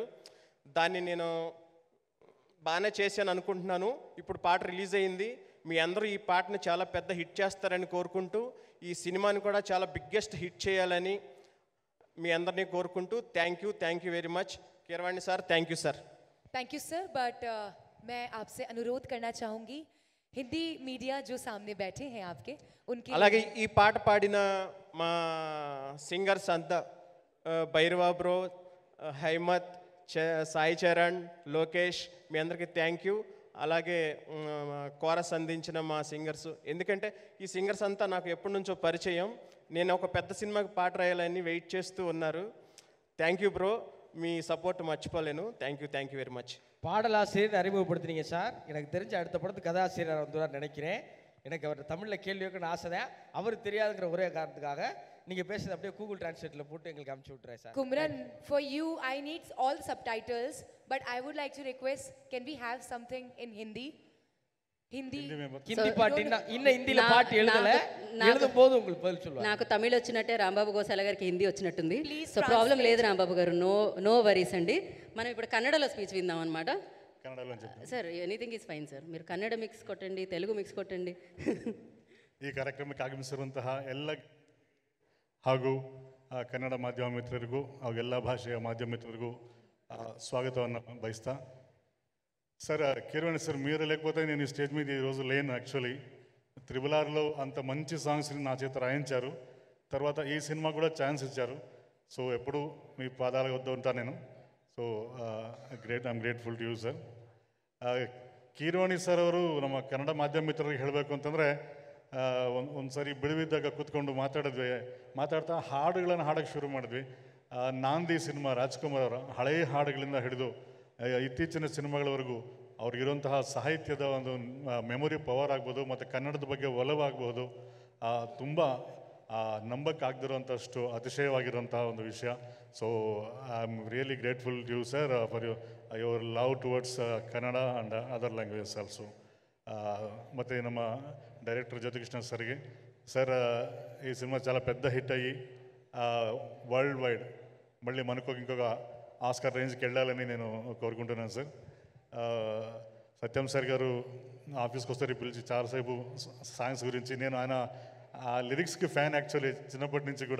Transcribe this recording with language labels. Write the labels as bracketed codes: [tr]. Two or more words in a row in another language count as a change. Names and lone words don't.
[te] దాన్ని నేను బాగానే చేశాను అనుకుంటున్నాను. ఇప్పుడు పాట రిలీజ్ అయింది. మీ అందరూ ఈ పాటను చాలా పెద్ద హిట్ చేస్తారని కోరుకుంటూ, ఈ సినిమాని కూడా చాలా [en] biggest hit [te] చేయాలని మీ అందరినీ కోరుకుంటూ [en] thank you very much. [te] కీరవాణి సార్, [en] thank you sir. thank you sir, but [hi] मैं आपसे अनुरोध करना चाहूँगी हिंदी मीडिया जो सामने बैठे हैं आपके उनके [te] అలాగే ఈ పాట పాడిన మా సింగర్స్ అంతా భైరవా బ్రో, హైమత్, సాయి చరణ్, లోకేష్, మీ అందరికీ [en] thank you. [te] అలాగే కోరస్ అందించిన మా సింగర్స్, ఎందుకంటే ఈ సింగర్స్ అంతా నాకు ఎప్పటి నుంచో పరిచయం. నేను ఒక పెద్ద సినిమాకి పాట రాయాలని వెయిట్ చేస్తూ ఉన్నారు. [en] thank you bro, [te] మీ సపోర్ట్ మర్చిపోలేను. [en] thank you very much. [ta] பாடலாசிரியர் அறிமுகப்படுத்தினீங்க சார். எனக்கு தெரிஞ்ச அடுத்த படத்து கதாசிரியர் வந்துடுவார் நினைக்கிறேன். எனக்கு அவர் தமிழில் கேள்வி வைக்கணும்னு ஆசை தான். அவருக்கு தெரியாதுங்கிற ஒரே காரணத்துக்காக நீங்கள் பேசுறது அப்படியே கூகுள் டிரான்ஸ்லேட்டில் போட்டு எங்களுக்கு அனுப்பிச்சி விட்டுறேன் சார். [en] Kumran, for you I need all subtitles, but I would like to request, can we have something in Hindi? [te] హిందీ పాట ఇన్న హిందీలో పాట [ta] எழுதும் போது உங்களுக்கு பதில் சொல்லுவாங்க. [te] నాకు తమిళ వచ్చినట్టే రాంబాబు గోసాల గారికి హిందీ వచ్చినట్టుంది. సో ప్రాబ్లం లేదు రాంబాబు గారు, [en] no worries [te] అండి. మనం ఇప్పుడు కన్నడలో స్పీచ్ విందాం అనమాట. [en] sir anything is fine sir. [te] మీరు కన్నడ మిక్స్ కొట్టండి, తెలుగు మిక్స్ కొట్టండి. [kn] ಈ ಕಾರ್ಯಕ್ರಮಕ್ಕೆ ಆಗಮಿಸಿರುವಂತಹ ಎಲ್ಲ ಹಾಗೂ ಕನ್ನಡ ಮಾಧ್ಯಮ ಮಿತ್ರರಿಗೂ ಹಾಗೂ ಎಲ್ಲ ಭಾಷೆಯ ಮಾಧ್ಯಮ ಮಿತ್ರರಿಗೂ ಸ್ವಾಗತವನ್ನು ಬಯಸ್ತಾ. [te] సార్ కీరవాణి సార్, మీరు లేకపోతే నేను ఈ స్టేజ్ మీద ఈరోజు లేను. యాక్చువల్లీ త్రిబుల్-ఆర్లో అంత మంచి సాంగ్స్ని నా చేత రాయించారు. తర్వాత ఈ సినిమా కూడా ఛాన్స్ ఇచ్చారు. సో ఎప్పుడు మీ పాదాల వద్ద ఉంటాను నేను. [en] so I'm grateful to you sir. [kn] ಕೀರವಾಣಿ ಸರ್ ಅವರು ನಮ್ಮ ಕನ್ನಡ ಮಾಧ್ಯಮ ಮಿತ್ರರಿಗೆ ಹೇಳಬೇಕು ಅಂತಂದರೆ, ಒಂದು ಸಾರಿ ಬಿಡುವಿದ್ದಾಗ ಕೂತ್ಕೊಂಡು ಮಾತಾಡ್ತಾ ಹಾಡುಗಳನ್ನು ಹಾಡೋಕ್ಕೆ ಶುರು ಮಾಡಿದ್ವಿ. ನಾಂದಿ ಸಿನಿಮಾ ರಾಜ್ಕುಮಾರ್ ಅವರ ಹಳೆಯ ಹಾಡುಗಳಿಂದ ಹಿಡಿದು ಇತ್ತೀಚಿನ ಸಿನಿಮಾಗಳವರೆಗೂ ಅವ್ರಿಗಿರುವಂತಹ ಸಾಹಿತ್ಯದ ಒಂದು [en] memory power [kn] ಆಗ್ಬೋದು, ಮತ್ತು ಕನ್ನಡದ ಬಗ್ಗೆ ಒಲವಾಗಬಹುದು, ತುಂಬ ನಂಬಕ್ಕಾಗದಿರುವಂಥಷ್ಟು ಅತಿಶಯವಾಗಿರುವಂತಹ ಒಂದು ವಿಷಯ. [en] so I am really grateful to you sir for your love towards Kannada and other languages also. [kn] ಮತ್ತು ನಮ್ಮ [te] డైరెక్టర్ జ్యోతికృష్ణ సర్కి సార్, ఈ సినిమా చాలా పెద్ద హిట్ అయ్యి [en] world wide [te] మళ్ళీ మనకు ఇంకొక ఆస్కార్ రేంజ్కి వెళ్ళాలని నేను కోరుకుంటున్నాను సార్. సత్యం సార్ గారు ఆఫీస్కి వస్తారు పిలిచి చాలాసేపు సాంగ్స్ గురించి, నేను ఆయన ఆ లిరిక్స్కి ఫ్యాన్ యాక్చువల్లీ చిన్నప్పటి నుంచి కూడా.